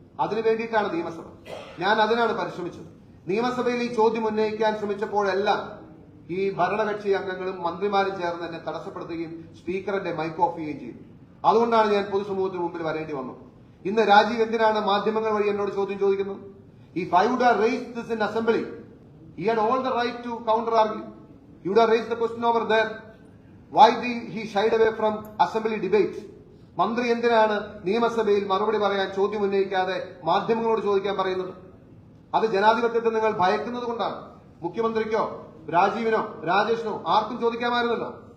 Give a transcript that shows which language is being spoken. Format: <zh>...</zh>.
<ml>അതിനു വേണ്ടിയിട്ടാണ് നിയമസഭ. ഞാൻ അതിനാണ് പരിശ്രമിച്ചത്. നിയമസഭയിൽ ഈ ചോദ്യം ഉന്നയിക്കാൻ ശ്രമിച്ചപ്പോഴെല്ലാം ഈ ഭരണകക്ഷി അംഗങ്ങളും മന്ത്രിമാരും ചേർന്ന് എന്നെ തടസ്സപ്പെടുത്തുകയും സ്പീക്കറിന്റെ മൈക്ക് ഓഫ് ചെയ്യുകയും ചെയ്തു. അതുകൊണ്ടാണ് ഞാൻ പൊതുസമൂഹത്തിന് മുമ്പിൽ വരേണ്ടി വന്നത്. ഇന്ന് രാജീവ് എന്തിനാണ് മാധ്യമങ്ങൾ വഴി എന്നോട് ചോദ്യം ചോദിക്കുന്നത്?</ml> <en>If I would have raised this in assembly, he had all the right to counter argue. He would have raised the question over there. Why he shied away from assembly debate?</en> <ml>മന്ത്രി എന്തിനാണ് നിയമസഭയിൽ മറുപടി പറയാൻ ചോദ്യം ഉന്നയിക്കാതെ മാധ്യമങ്ങളോട് ചോദിക്കാൻ പറയുന്നത്? അത് ജനാധിപത്യത്തെ നിങ്ങൾ ഭയക്കുന്നത് കൊണ്ടാണ്. മുഖ്യമന്ത്രിക്കോ രാജീവിനോ രാജേഷിനോ ആർക്കും ചോദിക്കാമായിരുന്നല്ലോ.</ml>